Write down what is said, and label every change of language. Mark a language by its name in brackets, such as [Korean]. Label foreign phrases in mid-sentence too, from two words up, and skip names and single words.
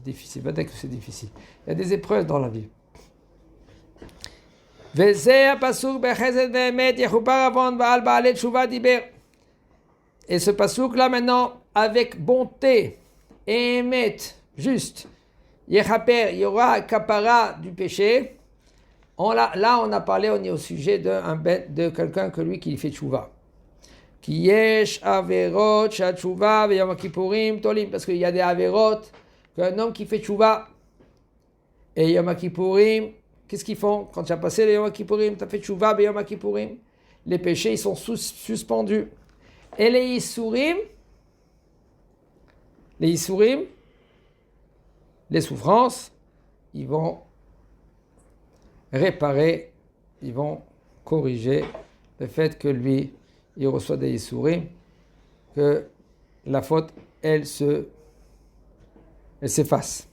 [French] Va dire que c'est difficile. Il y a des épreuves dans la vie. Et ce pasuk là maintenant, avec bonté et émet, juste, yechaper, il y aura kapara du péché. Là, on a parlé, on est au sujet de quelqu'un que lui qui fait tchouva. [Hebrew] כי יש עבירות שתשובה ויום כיפורים תולים, [French] parce qu'il y a des averot qu'un homme qui fait tchouva et yom kippourim, qu'est-ce qu'ils font quand tu as passé le yom kippourim, tu as fait [Hebrew] תשובה ויום כיפורים, [French] les péchés ils sont suspendus. Et les yisurim, les souffrances, ils vont réparer, ils vont corriger le fait que lui, il reçoit des yisurim, que la faute, elle s'efface.